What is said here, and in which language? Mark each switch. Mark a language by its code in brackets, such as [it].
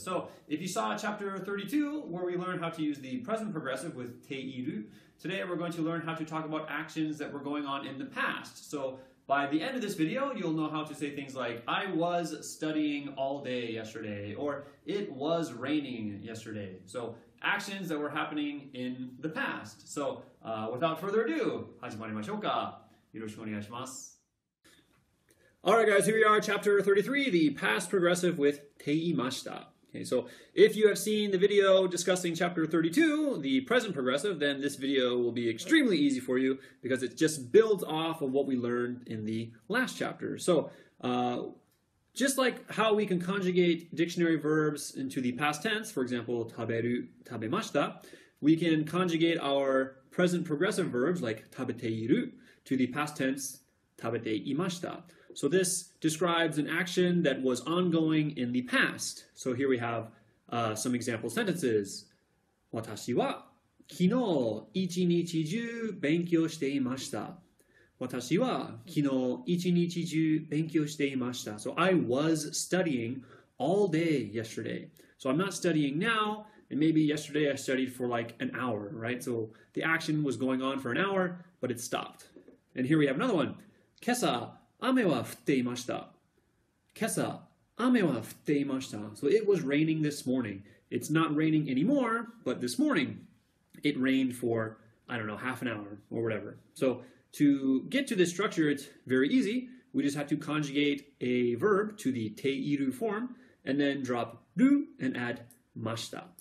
[en] So if you saw chapter 32 where we learned how to use the present progressive with teiru, today we're going to learn how to talk about actions that were going on in the past. So by the end of this video, you'll know how to say things like, I was studying all day yesterday, or it was raining yesterday. So actions that were happening in the past. So without further ado, [ja] 始まりましょうか。よろしくお願いします。 [en] Alright guys, here we are, chapter 33, the past progressive with ていました。 Okay, so if you have seen the video discussing chapter 32, the present progressive, then this video will be extremely easy for you because it just builds off of what we learned in the last chapter. So just like how we can conjugate dictionary verbs into the past tense, for example, 食べる, 食べました, we can conjugate our present progressive verbs like 食べている to the past tense 食べていました. So this describes an action that was ongoing in the past. So here we have some example sentences. [ja] 私は昨日一日中勉強していました。私は昨日一日中勉強していました。 [en] So I was studying all day yesterday. So I'm not studying now, and maybe yesterday I studied for like an hour, right? So the action was going on for an hour, but it stopped. And here we have another one. [ja] 今朝雨は降っていました。今朝雨は降っていました。 [en] So it was raining this morning. It's not raining anymore, but this morning it rained for, I don't know, half an hour or whatever. So to get to this structure, it's very easy. We just have to conjugate a verb to the teiru form and then drop ru and add mashita.